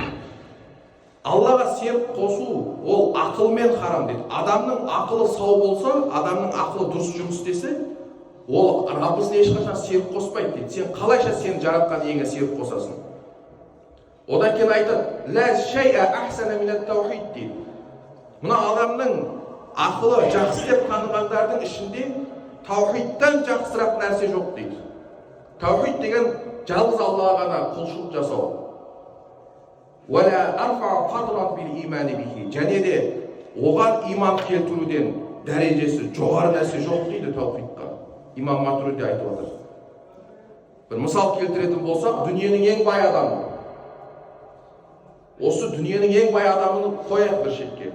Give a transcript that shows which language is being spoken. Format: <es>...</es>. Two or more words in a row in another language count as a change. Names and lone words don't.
<kk>Аллаға серік қосу ол ақылмен харам дейді. Адамның ақылы сау болса, адамның ақылы дұрыс жұмыс істесе, ол Раббысына ешқашан серік қоспайды дейді. Сен қалайша сені жаратқан иеңе серік қосасың? Одан кейін айтады,</kk> <ar>«لا شيء أحسن من التوحيد»</ar> <kk>дейді. Мына адамның ақылы жақсы деп танығандардың ішінде таухидтан жақсырақ нәрсе жоқ дейді. Таухид деген жалғыз Аллаға ғана құлшылық жасау.</kk> <ar>«ولا أرفع قدرا من الإيمان به».</ar> <kk>Және де оған иман келтіруден дәрежесі жоғары нәрсе жоқ дейді таухидқа. Имам Матуриди айтып отыр. Bir мысал келтіретін болсақ, дүниенің ең бай адамы. Осы дүниенің ең бай адамын қояйық бір шетке.</kk>